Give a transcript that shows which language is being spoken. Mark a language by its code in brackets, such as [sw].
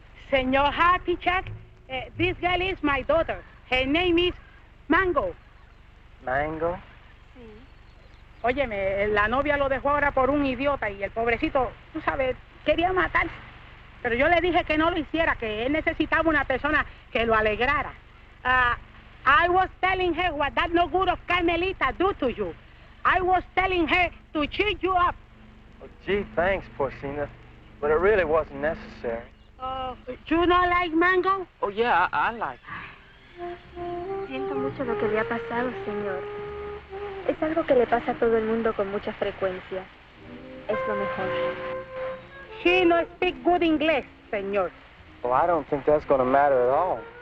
[en] Senor Happy Jack, this girl is my daughter. Her name is Mango. Mango? [es] Sí. Óyeme, la novia lo dejó ahora por un idiota y el pobrecito, tú sabes, quería matarse. Pero yo le dije que no lo hiciera, que él necesitaba una persona que lo alegrara. [en] I was telling her what that no good of Carmelita do to you. I was telling her to cheer you up. Oh, gee, thanks, Porcina. But it really wasn't necessary. You not like Mango? Oh, yeah, I like it. [es] Siento mucho lo que le ha pasado, señor. Es algo que le pasa a todo el mundo con mucha frecuencia. Es lo mejor. [en] She no speak good English, señor. Well, I don't think that's going to matter at all.